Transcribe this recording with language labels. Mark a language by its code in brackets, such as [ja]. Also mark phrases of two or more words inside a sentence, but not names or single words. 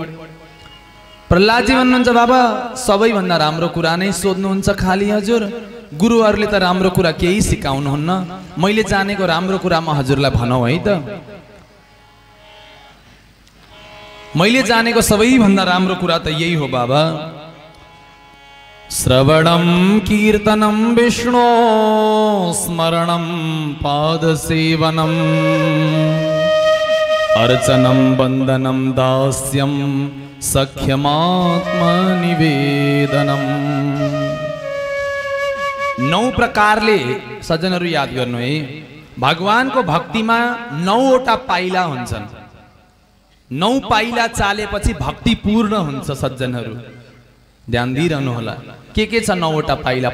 [ne] प्रहलादजी भन्नुहुन्छ बाबा सबैभन्दा राम्रो कुरा नै सोध्नुहुन्छ खाली हजुर। गुरुहरूले त राम्रो कुरा केही सिकाउनुहुन्न, मैले जानेको राम्रो कुरा म हजुरलाई भनौँ है त। मैले जानेको सबैभन्दा राम्रो कुरा त यही हो बाबा, [sa] श्रवणं कीर्तनं विष्णु स्मरणं पादसेवनम् अर्चनं वन्दनं दास्यं सख्यमात्मनिवेदनम्। [ne] 9 प्रकारले सज्जनहरू याद गर्नु है, भगवानको भक्तिमा 9वटा पाइला हुन्छन्। 9 पाइला चालेपछि भक्ति पूर्ण हुन्छ सज्जनहरू, ध्यान दिइरहनु होला। के छ 9वटा पाइला?